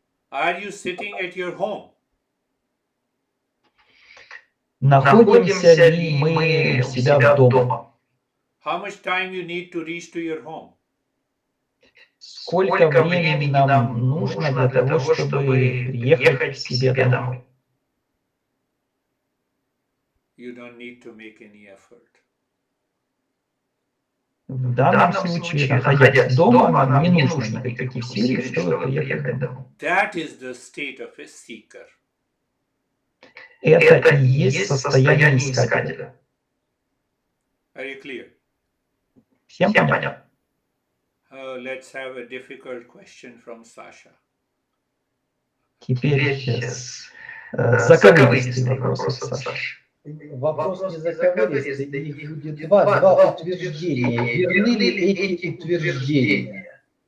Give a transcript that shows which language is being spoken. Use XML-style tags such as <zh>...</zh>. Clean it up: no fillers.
<en>Are you sitting at your home?</en> <ru>Находимся ли мы у себя дома?</ru> <en>How much time you need to reach to your home?</en> <ru>Сколько времени нам нужно для того, чтобы приехать к себе домой?</ru> <en>You don't need to make any effort.</en> <ru>В данном случае, находясь дома, нам не нужно никаких усилий, чтобы приехать домой.</ru> <en>That is the state of a seeker.</en> <ru>Это и есть состояние искателя.</ru> <en>Are you clear?</en> <ru>Всем понятно?</ru> <en>Let's have a difficult question from Sasha.</en> <ru>Теперь заковыристый вопрос от Саши. Вопрос не заковыристый, их будет два утверждения. Верны ли эти утверждения?</ru>